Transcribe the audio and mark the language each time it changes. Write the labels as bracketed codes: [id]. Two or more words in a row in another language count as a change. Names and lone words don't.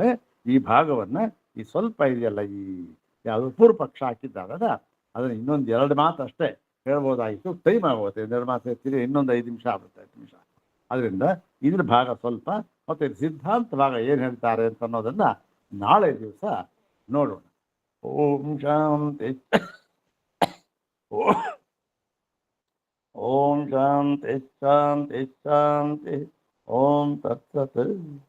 [kn] ಈ ಭಾಗವನ್ನು ಈ ಸ್ವಲ್ಪ ಇದೆಯಲ್ಲ, ಈ ಯಾವುದು ಪೂರ್ವ ಪಕ್ಷ ಹಾಕಿದ್ದಾಗದ ಅದನ್ನು ಇನ್ನೊಂದು 2 ಮಾತು ಅಷ್ಟೇ ಹೇಳ್ಬೋದಾಗಿತ್ತು. ಟೈಮ್ ಆಗುತ್ತೆ, 2 ಮಾತು ಹೇಳ್ತೀರಿ, ಇನ್ನೊಂದು 5 ನಿಮಿಷ ಆಗುತ್ತೆ, 5 ನಿಮಿಷ. ಅದರಿಂದ ಇದ್ರ ಭಾಗ ಸ್ವಲ್ಪ, ಮತ್ತು ಸಿದ್ಧಾಂತ ಭಾಗ ಏನು ಹೇಳ್ತಾರೆ ಅಂತ ಅನ್ನೋದನ್ನ ನಾಳೆ ದಿವಸ ನೋಡೋಣ. [sa] ಓಂ ಶಾಂತಿ. ಓಂ ಶಾಂತಿ ಶಾಂತಿ ಶಾಂತಿ. ಓಂ ತತ್ಸತ್.